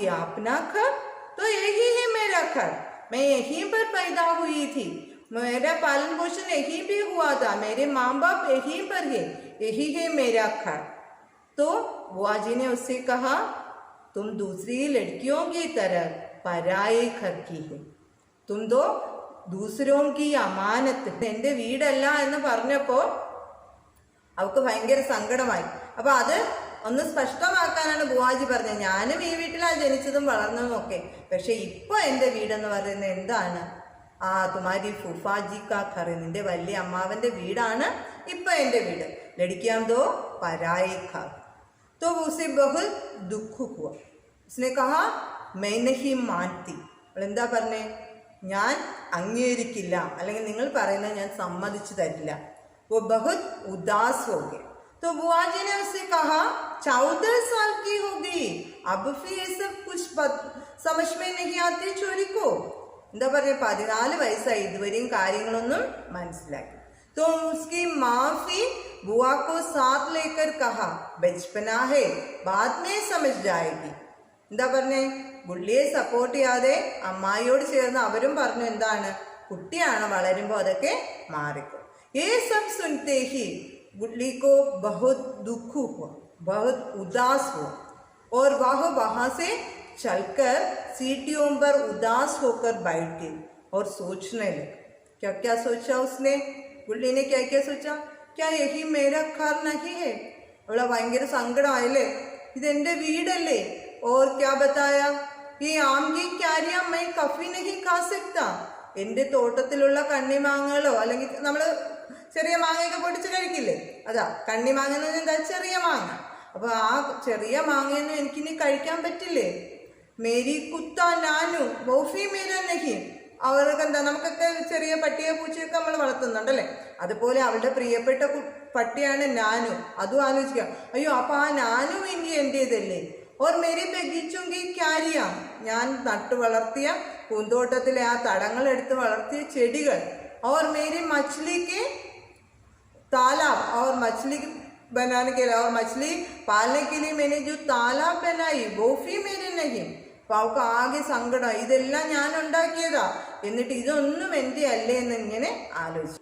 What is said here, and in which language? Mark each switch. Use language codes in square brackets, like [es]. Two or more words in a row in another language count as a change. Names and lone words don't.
[hi] अपना घर तो यही है मेरा घर, मैं यहीं पर पैदा हुई थी, मेरा पालन पोषण यहीं भी हुआ था, मेरे माँ बाप यहीं पर है, यही है मेरा घर. तो बुआ जी ने उससे कहा, तुम दूसरी लड़कियों की तरह पराये घर की है, तुम तो दूसरों की अमानत. [ml] എൻ്റെ വീടല്ല എന്ന് പറഞ്ഞപ്പോൾ അവൾക്ക് ഭയങ്കര സങ്കടമായി. അപ്പോൾ അത് ഒന്ന് സ്പഷ്ടമാക്കാനാണ് ബുവാജി പറഞ്ഞത്, ഞാനും ഈ വീട്ടിലാണ് ജനിച്ചതും വളർന്നതും ഒക്കെ, പക്ഷെ ഇപ്പോൾ എൻ്റെ വീടെന്ന് പറയുന്നത് എന്താണ്? ആ [hi] तुम्हारी फूफाजी का घर, [ml] നിന്റെ വലിയ അമ്മാവൻ്റെ വീടാണ് ഇപ്പം എൻ്റെ വീട്. [hi] लड़कियाँ तो पराई घर. तो उसे बहुत दुख हुआ. उसने कहा, मैं नहीं मानती. [ml] എന്താ പറഞ്ഞേ? ഞാൻ അംഗീകരിക്കില്ല, അല്ലെങ്കിൽ നിങ്ങൾ പറയുന്നത് ഞാൻ സമ്മതിച്ചു തരില്ല. [hi] वो बहुत उदास हो गए. तो बुआ जी ने उससे कहा, 14 साल की हो गई, अब फिर ये सब कुछ समझ में नहीं आती चोरी को. [ml] എന്താ പറയുക, 14 വയസ്സായി, ഇതുവരെയും കാര്യങ്ങളൊന്നും മനസ്സിലാക്കി. [hi] तो उसकी माफी बुआ को साथ लेकर कहा, बचपना है, बाद में समझ जाएगी. [ml] എന്താ പറഞ്ഞേ? ഗുഡ്ലിയെ സപ്പോർട്ട് ചെയ്യാതെ അമ്മായിയോട് ചേർന്ന് അവരും പറഞ്ഞു, എന്താണ്, കുട്ടിയാണ്, വളരുമ്പോൾ അതൊക്കെ മാറിക്കും. [hi] ये सब सुनते ही गुडली को बहुत दुख हुआ, बहुत उदास हुआ, और वह वहां से चलकर सीढ़ियों पर उदास होकर बैठ गई और सोचने लगी. क्या क्या सोचा उसने? गुडली ने क्या क्या सोचा? क्या यही मेरा घर नहीं है? [ml] അവളെ ഭയങ്കര സങ്കടമായല്ലേ, ഇതെൻ്റെ വീടല്ലേ. [hi] और क्या बताया? ये आम की क्यारियां मैं कभी नहीं खा सकता. [ml] എൻ്റെ തോട്ടത്തിലുള്ള കണ്ണിമാങ്ങകളോ, അല്ലെങ്കിൽ നമ്മൾ ചെറിയ മാങ്ങയൊക്കെ പൊടിച്ച് കഴിക്കില്ലേ, അതാ കണ്ണിമാങ്ങ എന്ന് പറഞ്ഞാൽ എന്താ? ചെറിയ മാങ്ങ. അപ്പോൾ ആ ചെറിയ മാങ്ങയൊന്നും എനിക്കിനി കഴിക്കാൻ പറ്റില്ലേ. [hi] मेरी कुत्ता नानू बोफी मेरा नहीं. [ml] അവർക്ക് എന്താ, നമുക്കൊക്കെ ചെറിയ പട്ടിയെ പൂച്ചയൊക്കെ നമ്മൾ വളർത്തുന്നുണ്ടല്ലേ, അതുപോലെ അവളുടെ പ്രിയപ്പെട്ട പട്ടിയാണ് നാനു. അതും ആലോചിക്കുക, അയ്യോ അപ്പോൾ ആ നാനു ഇനി എൻ്റേതല്ലേ. [hi] और मेरी बगीचों की क्यारियाँ, [ml] ഞാൻ നട്ടു വളർത്തിയ പൂന്തോട്ടത്തിലെ ആ തടങ്ങളെടുത്ത് വളർത്തിയ ചെടികൾ. [hi] और मेरी मछली के तालाब, और मछली बनाने के लिए और मछली पालने के लिए मैंने जो तालाब बनाई वो भी मेरे नहीं. [ml] അപ്പൊ അവൾക്ക് ആകെ സങ്കടം, ഇതെല്ലാം ഞാൻ ഉണ്ടാക്കിയതാ, എന്നിട്ട് ഇതൊന്നും എൻ്റെ അല്ലേ എന്ന് ഇങ്ങനെ ആലോചിച്ചു.